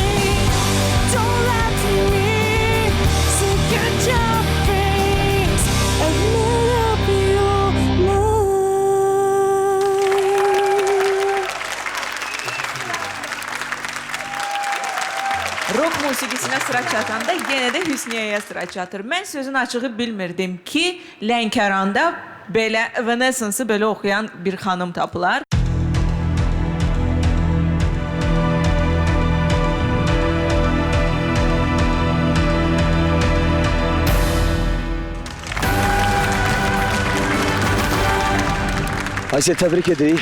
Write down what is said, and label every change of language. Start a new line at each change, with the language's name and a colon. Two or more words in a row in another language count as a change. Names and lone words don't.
English: Don't lie to me, see, get your face and may I be your mind.
Azerbaijani: Rock musiqisinə sıra çatanda yenə də Hüsniyyəyə sıra çatır. Mən sözün açığı bilmirdim ki, Lənkəranda belə Evanescence-ı belə oxuyan bir xanım tapılar. Aysel, təbrik edirik.